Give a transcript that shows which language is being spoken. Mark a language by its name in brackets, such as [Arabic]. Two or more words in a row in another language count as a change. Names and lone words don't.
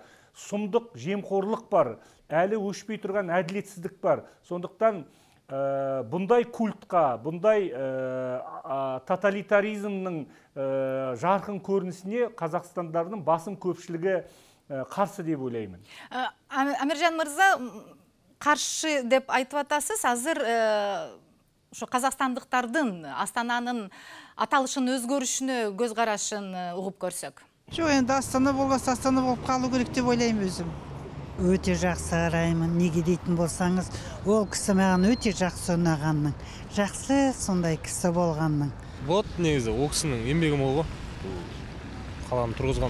[Kazakh] Сұмдық жемқорлық бар. Әлі өшпей тұрған әділетсіздік бар. Сондықтан бұндай культқа, бұндай тоталитаризмнің жарқын көрінісіне қазақстандардың басым көпшілігі қарсы деп ойлаймын. [Kyrgyz] Амиржан мырза, қаршы деп айтып атасыз, азыр қазақстандықтардың Астананың аталышын өзгөрүшүнө көз карашын угуп көрсөк. [Kazakh] Жоқ, енді Астана болғасы Астана болып қалу керек деп ойлаймын өзім. Өте жақсы қараймын. Неге дейтін болсаңыз, ол кісі маған өте жақсы ұнағанның. Жақсы сондай кісі болғанның. Вот негізі, ол кісінің еңбегі мол ғой. Қаланы тұрғызған.